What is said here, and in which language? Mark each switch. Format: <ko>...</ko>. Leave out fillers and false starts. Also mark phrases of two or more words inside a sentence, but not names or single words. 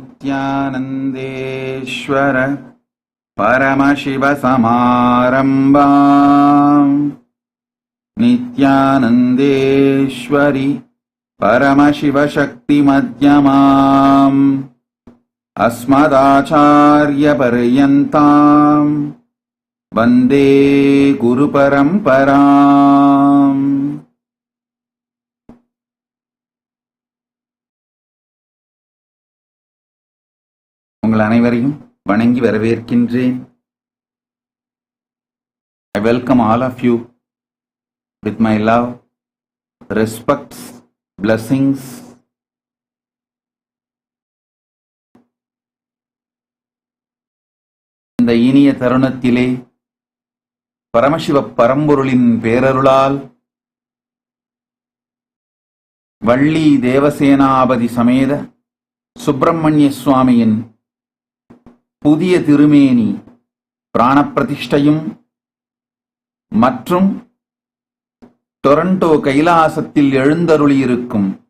<sa>नित्यानन्देश्वर परमशिवसमारम्भाम् नित्यानन्देश्वरि परमशिवशक्तिमध्यमाम् अस्मदाचार्यपर्यन्ताम् वन्दे गुरुपरम्पराम्.</sa> <ta>உங்கள் அனைவரையும் வணங்கி வரவேற்கின்றேன்.</ta> <en>I welcome all of you with my love, respects, blessings.</en> <ta>இந்த இனிய தருணத்திலே பரமசிவ பரம்பொருளின் பேரருளால் வள்ளி தேவசேனாபதி சமேத சுப்பிரமணிய சுவாமியின் புதிய திருமேனி பிராணப்பிரதிஷ்டையும் மற்றும் டொரண்டோ கைலாசத்தில் எழுந்தருளியிருக்கும்</ta>